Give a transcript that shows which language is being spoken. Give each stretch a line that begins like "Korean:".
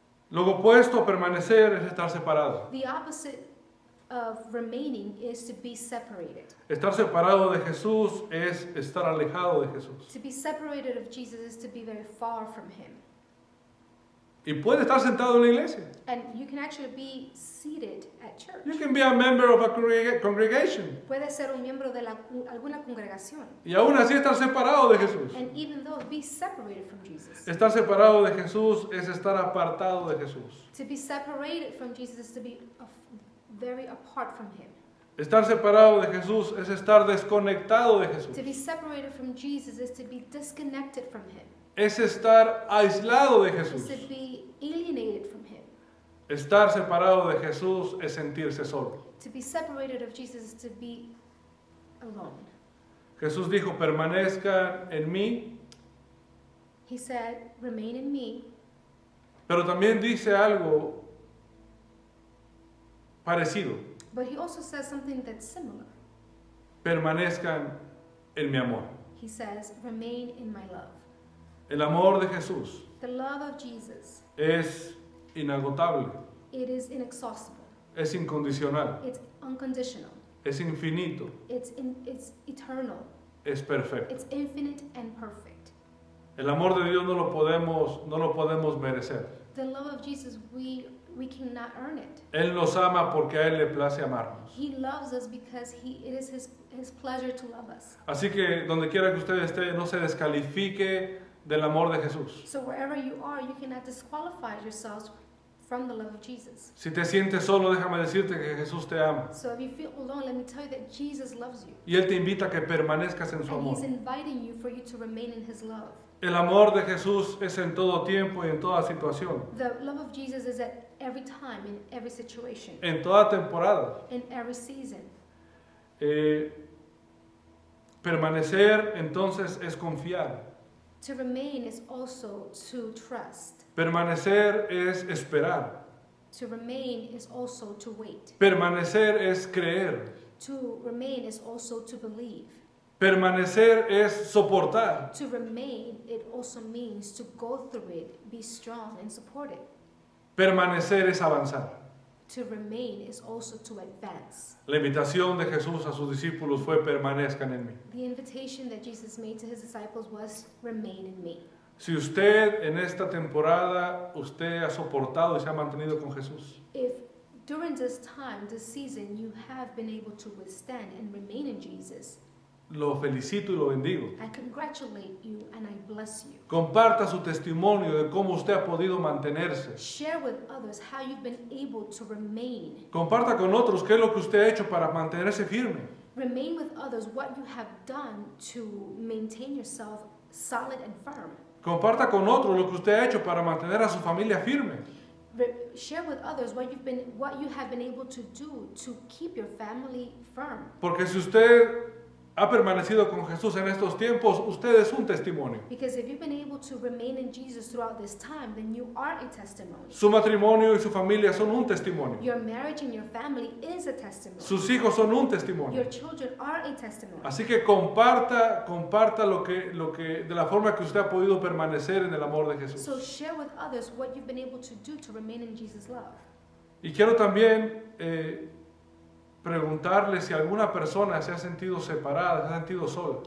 Spanish: Lo opuesto a permanecer es estar separado.
English: The opposite of remaining is to be separated.
Spanish: Estar separado de Jesús es estar alejado de Jesús.
English: To be separated of Jesus is to be very far from Him.
Spanish: Y puede estar sentado en la iglesia.
English: And you can actually be seated at church. You can be a member of a congregation.
Spanish: Puede ser un miembro de alguna congregación. Y aún así estar separado de Jesús.
English: And even though be separated from Jesus.
Spanish: Estar separado de Jesús es estar apartado de Jesús.
English: To be separated from Jesus is to be very apart from Him.
Spanish: Estar separado de Jesús es estar desconectado de Jesús.
English: To be separated from Jesus is to be disconnected from Him.
Spanish: Es estar aislado de
English: Is
Spanish: Jesús.
English: to be alienated from Him.
Spanish: Estar separado de Jesús es sentirse solo.
English: To be separated of Jesus is to be alone.
Spanish: Jesús dijo, permanezcan en mí,
English: He said, remain in me,
Spanish: pero también dice algo parecido.
English: but He also says something that's similar.
Spanish: Permanezcan en mi amor.
English: He says, remain in my love.
Spanish: El amor de Jesús
English: The love of Jesus,
Spanish: es inagotable,
English: it is inexhaustible.
Spanish: es incondicional,
English: It's unconditional.
Spanish: es infinito,
English: It's eternal.
Spanish: es perfecto.
English: It's infinite and perfect.
Spanish: El amor de Dios no lo podemos merecer.
English: The love of Jesus, we cannot earn it.
Spanish: Él nos ama porque a Él le place amarnos.
English: He loves us because it is his pleasure to love us.
Spanish: Así que donde quiera que usted esté, no se descalifique del amor de Jesús.
English: So wherever you are, you cannot disqualify yourselves from the love of Jesus.
Spanish: Si te sientes solo, déjame decirte que Jesús te ama.
English: So if you feel alone, let me tell you that Jesus loves you.
Spanish: Y Él te invita a que permanezcas en su
English: And
Spanish: amor.
English: He's inviting you for you to remain in His love.
Spanish: El amor de Jesús es en todo tiempo y en toda situación,
English: The love of Jesus is at every time, in every situation,
Spanish: en toda temporada.
English: in every season.
Spanish: Permanecer entonces es confiar.
English: To remain is also to trust.
Spanish: Permanecer es esperar.
English: To remain is also to wait.
Spanish: Permanecer es creer.
English: To remain is also to believe.
Spanish: Permanecer es soportar.
English: To remain, it also means to go through it, be strong and support it.
Spanish: Permanecer es avanzar.
English: To remain is also to advance.
Spanish: La invitación de Jesús a sus discípulos fue permanezcan en mí.
English: The invitation that Jesus made to His disciples was, remain in me.
Spanish: Si usted en esta temporada, usted ha soportado y se ha mantenido con Jesús,
English: If during this time, this season, you have been able to withstand and remain in Jesus,
Spanish: lo felicito y lo bendigo.
English: I congratulate you and I bless you.
Spanish: Comparta su testimonio de cómo usted ha podido mantenerse.
English: Share with others how you've been able to remain.
Spanish: Comparta con otros qué es lo que usted ha hecho para mantenerse firme.
English: Remain with others what you have done to maintain yourself solid and firm.
Spanish: Comparta con otros lo que usted ha hecho para mantener a su familia firme.
English: Share with others what you have been able to do to keep your family firm.
Spanish: Porque si usted ha permanecido con Jesús en estos tiempos, usted es un testimonio.
English: Because if you've been able to remain in Jesus throughout this time, then you are a testimony.
Spanish: Su matrimonio y su familia son un testimonio.
English: Your marriage and your family is a testimony.
Spanish: Sus hijos son un testimonio.
English: Your children are a testimony.
Spanish: Así que comparta lo que de la forma que usted ha podido permanecer en el amor de Jesús.
English: So share with others what you've been able to do to remain in Jesus' love.
Spanish: Y quiero también preguntarle si alguna persona se ha sentido separada, se ha sentido sola.